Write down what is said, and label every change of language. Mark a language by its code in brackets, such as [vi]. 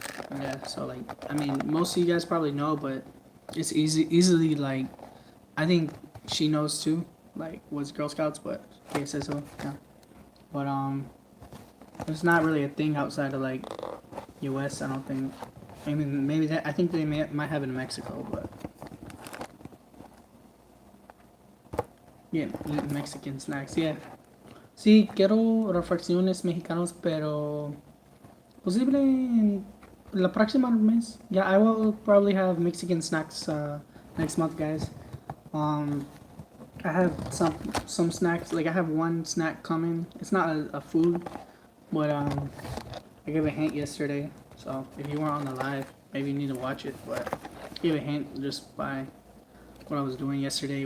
[en] Yeah, so like, I mean, most of you guys probably know, but it's easily like, I think she knows too, like, was Girl Scouts, but yeah, says so, yeah. But it's not really a thing outside of like U.S. I don't think. I mean, maybe that. I think they might have it in Mexico, but yeah, eat Mexican snacks. Yeah. [es] Sí, quiero refacciones mexicanos, pero posible en la próxima mes. [en] Yeah, I will probably have Mexican snacks next month, guys. Um, I have some snacks. Like I have one snack coming. It's not a food, but I gave a hint yesterday. So if you weren't on the live, maybe you need to watch it. But I gave a hint just by what I was doing yesterday.